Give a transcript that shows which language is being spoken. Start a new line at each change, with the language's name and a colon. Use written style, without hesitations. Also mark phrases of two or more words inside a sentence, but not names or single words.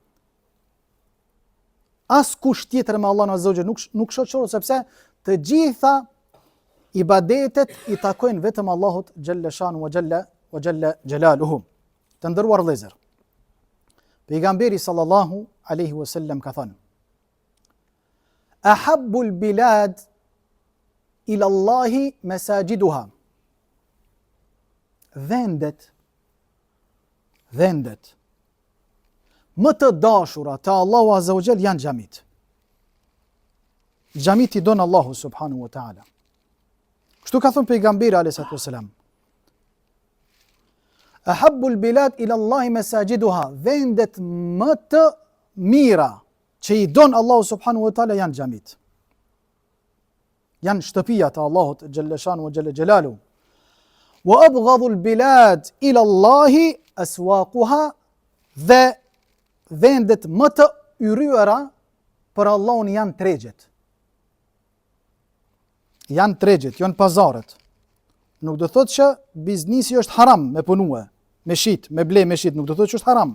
Albanian: Askush tjetër me Allahun
Arabic: عز وجل
Albanian: nuk shoqërohet, sepse të gjitha ibadetet i takojnë vetëm Allahut
Arabic: جل شأنه وجل جلاله.
Albanian: Të nderuar vëllezër, pejgamberi
Arabic: صلى الله عليه وسلم
Albanian: ka thënë:
Arabic: "أحب البلاد إلى الله مساجدها."
Albanian: Vendet më të dashura te Allahu
Arabic: عز وجل
Albanian: janë xhamit. Xhamit i don Allahu
Arabic: سبحانه وتعالى.
Albanian: Kështu ka thënë pejgamberi
Arabic: عليه الصلاة والسلام: "أحب البلاد إلى الله مساجدها."
Albanian: Vendet më të mira që i don Allahu
Arabic: سبحانه وتعالى
Albanian: janë xhamit. Janë shtëpia të Allahut
Arabic: جل شأنه وجل جلاله. "وأبغض البلاد إلى الله أسواقها."
Albanian: Dhe vendet më të yryera për Allahun janë tregjet. Janë tregjet, janë pazarët. Nuk do thotë që biznisi është haram me punue, me shit, me ble, me shit, nuk do thotë që është haram.